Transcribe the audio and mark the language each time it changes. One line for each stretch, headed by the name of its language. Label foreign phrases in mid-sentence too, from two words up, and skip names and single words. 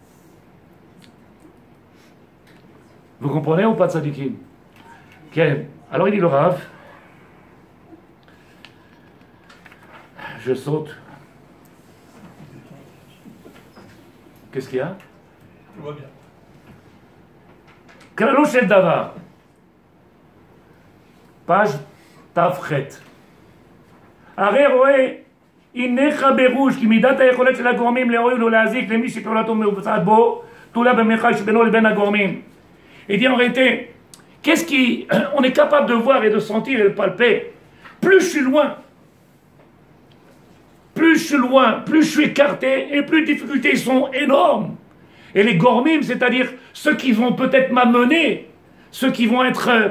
French: Vous comprenez ou pas de Sadikim? Okay. Alors il dit le Rav. Je saute. Qu'est-ce qu'il y a? Tout va bien.
Hebrew: כללו של דבר. Page Tafret. הרי רואה, הינך ברוש, כי מידת היכולת של הגורמים להועיל ולהזיק למי שפעולתו מבוצעת בו, תולה במרחק שבינו לבין הגורמים.
French: Il dit en réalité, qu'est-ce qui, on est capable de voir et de sentir et de palper. Plus je suis loin, plus je suis écarté, et plus les difficultés sont énormes. Et les gormim, c'est-à-dire ceux qui vont peut-être m'amener, ceux qui vont être...